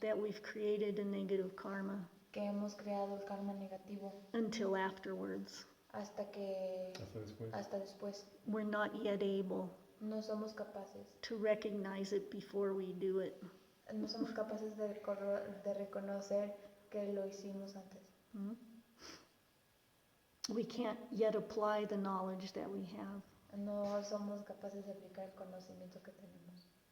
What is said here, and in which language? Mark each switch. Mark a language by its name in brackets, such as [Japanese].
[English] that we've created a negative karma [Spanish] que hemos creado el karma negativo [English] until afterwards. [Spanish] hasta Hasta después. después. [English] We're not yet able [Spanish] No somos capaces. [English] to recognize it before we do it. [Spanish] No somos capaces de reconocer que lo hicimos antes. Hmm? [English] We can't yet apply the knowledge that we have. [Spanish] No somos capaces de aplicar el conocimiento que tenemos.